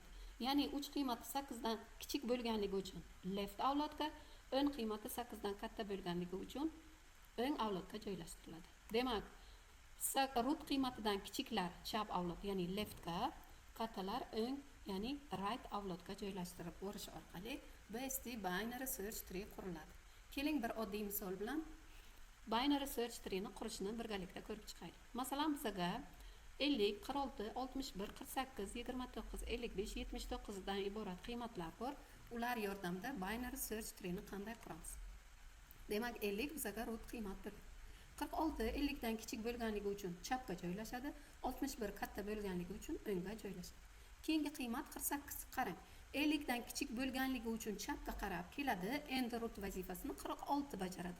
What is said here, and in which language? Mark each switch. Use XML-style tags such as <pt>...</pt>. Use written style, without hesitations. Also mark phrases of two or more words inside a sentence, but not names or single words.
<uz>Ya'ni 3 qiymati 8 dan kichik bo'lganligi uchun left avlodga, o'ng qiymati 8 dan katta bo'lganligi uchun o'ng avlodga joylashtiriladi. Demak, root qiymatidan kichiklar chap avlod, ya'ni leftga, kattalar o'ng, ya'ni right avlodga joylashtirib o'rish orqali BST</uz> <en>binary search tree</en> <uz>quriladi. Keling bir oddiy misol bilan</uz> <en>binary search tree</en> <uz>ni qurishni birgalikda ko'rib chiqaylik. Masalan, bizga 50, 46, 61, 48, 29, 55, 79 dan iborat qiymatlar bor. Ular yordamida</uz> <en>binary search tree</en> <uz>ni qanday quramiz? Demak, 50 bizga root qiymatdir. 46 50 dan kichik bo'lganligi uchun chapga joylashadi, 61 katta bo'lganligi uchun o'ngga joylashadi. Keyingi qiymat 48. Qarang, 50 dan kichik bo'lganligi uchun chapga qarab keladi, endi root vazifasini 46 bajaradi.</uz>